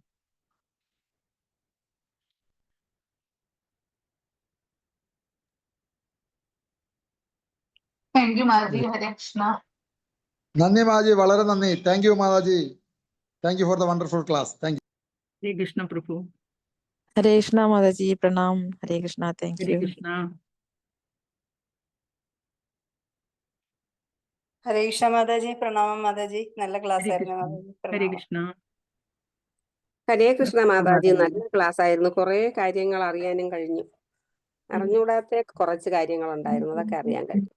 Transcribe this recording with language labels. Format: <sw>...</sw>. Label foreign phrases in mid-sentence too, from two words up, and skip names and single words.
<en>thank you</en> <ml>മാതാജി. ഹരേ കൃഷ്ണ. നന്ദി മാതാജി, വളരെ നന്ദി.</ml> <en>thank you</en> <ml>മാതാജി.</ml> <en>thank you for the wonderful class. thank you.</en> <ml>ഹരേ കൃഷ്ണ പ്രഭു.</ml> <hi>हरे कृष्णा माता जी, प्रणाम। हरे कृष्णा,</hi> <en>थैंक</en> <ml>ഹരേ</ml> <en>यू।</en> <ml>കൃഷ്ണ. ഹരേ കൃഷ്ണ മാതാജി, പ്രണാമം മാതാജി. നല്ല ക്ലാസ് ഹരേ ആയിരുന്നു കൃഷ്ണ. മാതാജി. ഹരേ പ്രണാമം. കൃഷ്ണ. ഹരേ കൃഷ്ണ മാതാജി, മാതാജി. നല്ല ക്ലാസ് ആയിരുന്നു. കുറെ കാര്യങ്ങൾ അറിയാനും കഴിഞ്ഞു. അറിഞ്ഞൂടാത്ത കുറച്ച് കാര്യങ്ങൾ ഉണ്ടായിരുന്നു, അതൊക്കെ അറിയാൻ കഴിഞ്ഞു.</ml>